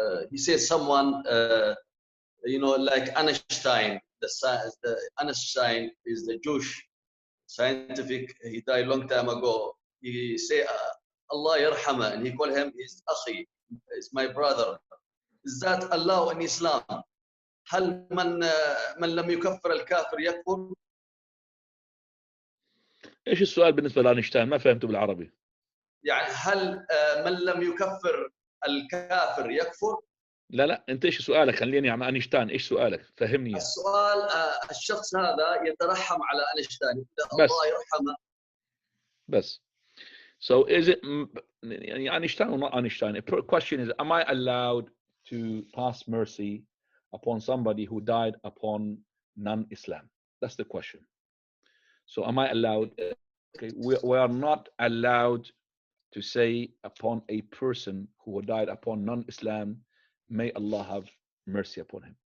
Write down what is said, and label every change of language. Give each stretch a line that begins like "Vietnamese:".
English: He says someone, like Einstein, the Einstein is the Jewish scientific, he died a long time ago. He say,
Arabic: Allah yarhama,
English: and he call him his akhi, is my brother. Is that allowed in Islam?
Arabic: هل من لم يكفر الكافر يكفر؟ ايش السؤال بالنسبه لاينشتاين؟ ما فهمته بالعربي. يعني هل من لم يكفر الكافر يكفر؟ لا انت ايش سؤالك؟ خليني عن اينشتاين، ايش سؤالك؟ فهمني. السؤال الشخص هذا يترحم على اينشتاين، الله يرحمه. بس.
English: So is it Einstein or not Einstein? The question is, am I allowed to pass mercy upon somebody who died upon non-Islam? That's the question. So am I allowed? Okay, we are not allowed to say upon a person who died upon non-Islam, may Allah have mercy upon him.